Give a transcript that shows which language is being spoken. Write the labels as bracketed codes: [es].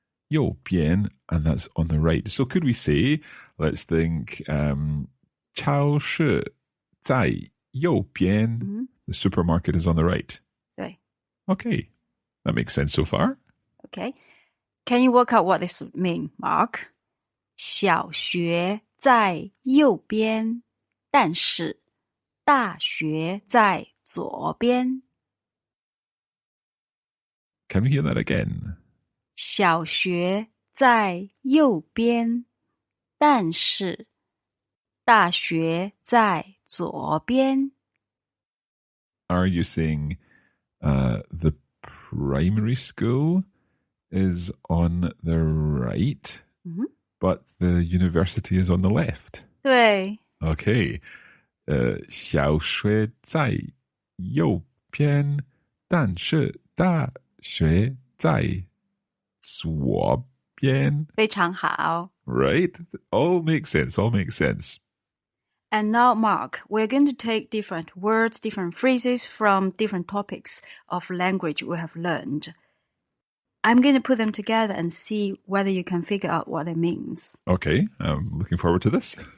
[zh] 右边, [en] and that's on the right. So could we say, let's think, [zh] 超市在右边. Mm-hmm. [en] The supermarket is on the right. [zh] 对. [en] Okay, that makes sense so far. Okay. Can you work out what this means, Mark? [zh] 小学在右边，但是大学在左边。 [en] Can we hear that again? [zh] 小学在右边，但是大学在左边。 [en] Are you saying the primary school is on the right, Mm-hmm. but the university is on the left? [zh] 对。 [en] Okay. [zh] 小学在右边，但是大学在左边。非常好。 [en] Right? All makes sense. And now, Mark, we're going to take different words, different phrases from different topics of language we have learned. I'm going to put them together and see whether you can figure out what it means. Okay, I'm looking forward to this.